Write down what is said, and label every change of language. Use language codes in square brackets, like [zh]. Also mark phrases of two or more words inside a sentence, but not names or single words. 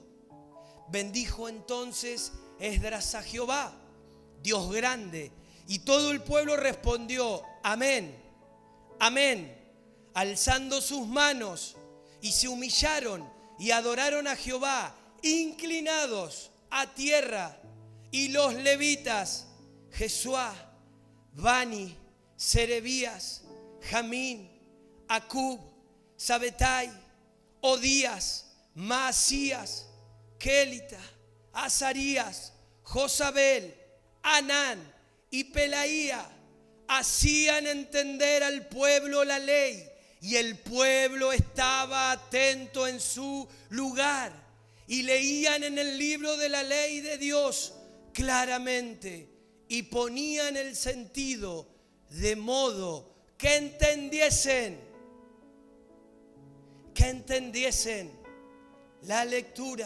[es] Bendijo entonces Esdras a Jehová, Dios grande, y todo el pueblo respondió: amén, amén, alzando sus manos, y se humillaron y adoraron a Jehová, inclinados a tierra. Y los levitas, Jesuá, Bani, Serebías, Jamín, Acub, Sabetai, Odías, Maasías, Kelita, Azarías, Josabel, Anán y Pelaía, hacían entender al pueblo la ley, y el pueblo estaba atento en su lugar y leían en el libro de la ley de Dios claramente y ponían el sentido de modo que entendiesen la lectura.